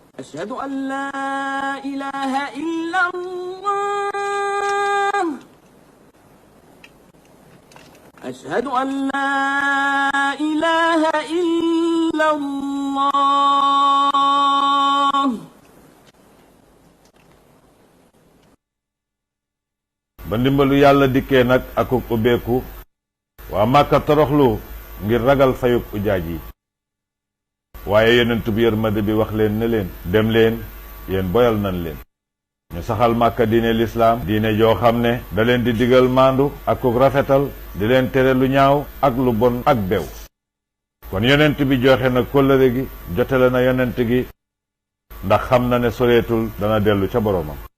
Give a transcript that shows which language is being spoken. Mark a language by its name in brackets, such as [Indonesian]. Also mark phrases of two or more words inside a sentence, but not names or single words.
[Arabic] أشهد أن لا إله إلا الله أشهد أن لا إله إلا الله [Wolof] ba ndimbalu yàlla dikkee nag akuk ubbeeku waa Màkka toroxlu ngir ragal fayuk ujaaj yi waaye yonent bi yërmande bi wax leen ne leen dem leen yéen boyal nan leen ñu saxal Màkka diine lislaam diine joo xam ne da leen di digal maandu akuk rafetal di leen tere lu ñaaw ak lu bon ak bew kon yonent bi joxe na kóllëre gi jotale na yonent gi ndax xam na ne soreetul dana dellu ca boroomam